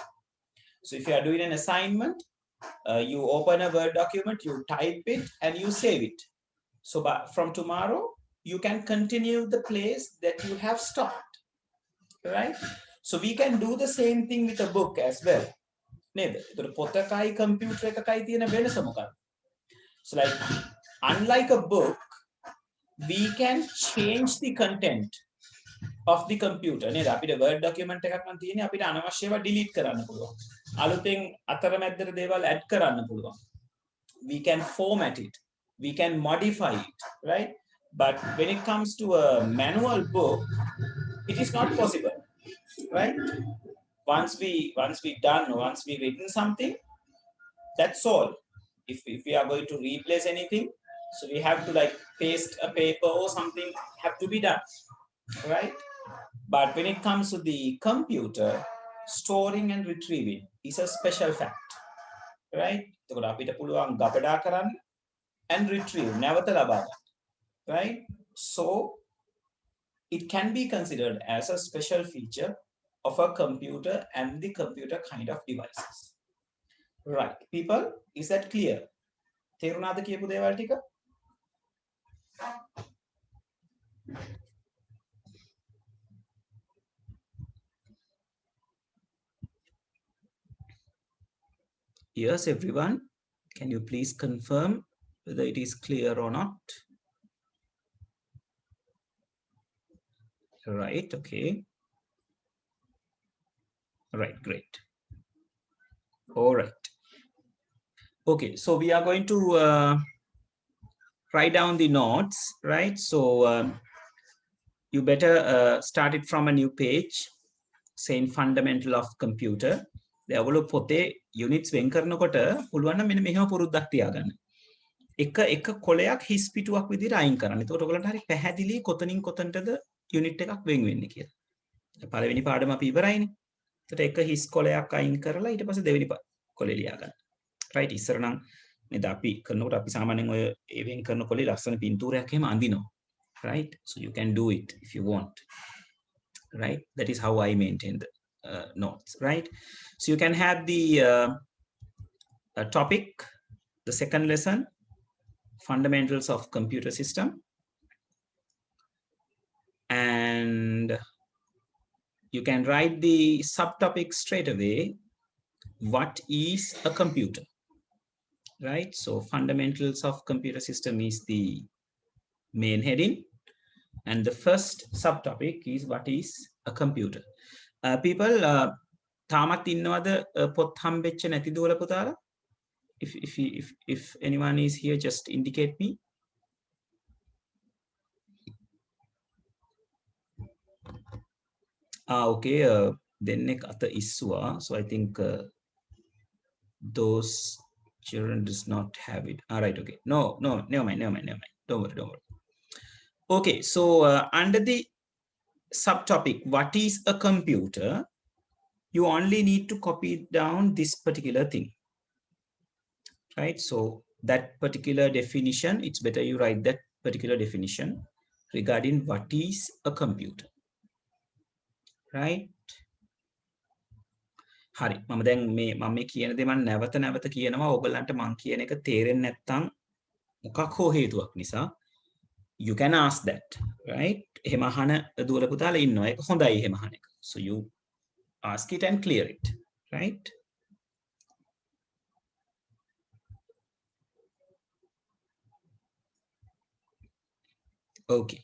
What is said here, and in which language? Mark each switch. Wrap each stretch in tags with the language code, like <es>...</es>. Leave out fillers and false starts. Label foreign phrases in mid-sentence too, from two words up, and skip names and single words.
<en>So if you are doing an assignment, you open a Word document, you type it, and you save it. So from tomorrow, you can continue the place that you have stopped, right? So we can do the same thing with a book as well.</en> <si>පොතකයි computer එකකයි තියෙන වෙනස මොකක්ද?</si> <en>So like, unlike a book, we can change the content of the computer.</en> <si>නේද? අපිට Word document එකක් නම් තියෙන්නේ අපිට අනවශ්‍යව delete කරන්න පුළුවන්. අලුතෙන් අතරමැද්දට දේවල් add කරන්න පුළුවන්.</si> <en>We can format it. We can modify it, right? But when it comes to a manual book, it is not possible, right? Once we've written something, that's all. If we are going to replace anything, so we have to like paste a paper or something have to be done, right? But when it comes to the computer, storing and retrieving is a special fact, right?</en> <si>එතකොට අපිට පුළුවන් ගබඩා කරන්න</si> <en>and retrieve,</en> <si>නැවත ලබා ගන්න,</si> <en>right? So it can be considered as a special feature of a computer and the computer kind of devices. Right, people, is that clear?</en> <si>තේරුණාද කියපු දේවල් ටික?</si> <en>Yes, everyone, can you please confirm whether it is clear or not? Right, okay. Right, great. All right. Okay, so we are going to write down the notes, right? So you better start it from a new page saying fundamental of computer.</en> <si>ඔයගොල්ලෝ පොතේ units වෙන් කරනකොට පුළුවන් නම් මෙන්න මෙහෙම පුරුද්දක් තියාගන්න. එක කොලයක් හිස් පිටුවක් විදිහට අයින් කරන්න. එතකොට ඔයගොල්ලන්ට හරි පැහැදිලි කොතනින් කොතනටද unit එකක් වෙන් වෙන්නේ කියලා. පළවෙනි පාඩම අපි ඉවරයිනේ. එතකොට එක හිස් කොලයක් අයින් කරලා ඊට පස්සේ දෙවෙනි කොලේ ලියා ගන්න.</si> <en>right?</en> <si>ඉස්සර නම් නේද අපි කරනකොට අපි සාමාන්‍යයෙන් ඔය ඒ වෙන් කරන කොලේ ලස්සන පින්තූරයක් එහෙම අඳිනවා.</si> <en>Right? So you can do it if you want. Right? That is how I maintain the notes, right? So you can have the topic, the second lesson, fundamentals of computer system, and you can write the subtopic straight away. What is a computer? Right? So fundamentals of computer system is the main heading, and the first subtopic is what is a computer. People,</en> <si>තාමත් ඉන්නවද පොත් හම්බෙච්ච නැති දුවල පුතාලා?</si> <en>If anyone is here, just indicate me.</en> <si>Okay, දෙන්නෙක් අත ඉස්සුවා.</si> <en>So I think those children does not have it. All right, okay. No, never mind. Don't worry. Okay, so under the subtopic, what is a computer, you only need to copy down this particular thing, right? So that particular definition, it's better you write that particular definition regarding what is a computer, right?</en> <si>හරි මම දැන් මේ කියන දේ මම නැවත නැවත කියනවා ඔයගලන්ට මම කියන එක තේරෙන්නේ නැත්නම් මොකක් හෝ හේතුවක් නිසා</si> <en>you can ask that, right?</en> <si>එහෙම අහන දුවල පුතාලා ඉන්නවා. ඒක හොඳයි එහෙම අහන එක.</si> <en>So you ask it and clear it, right? Okay.</en>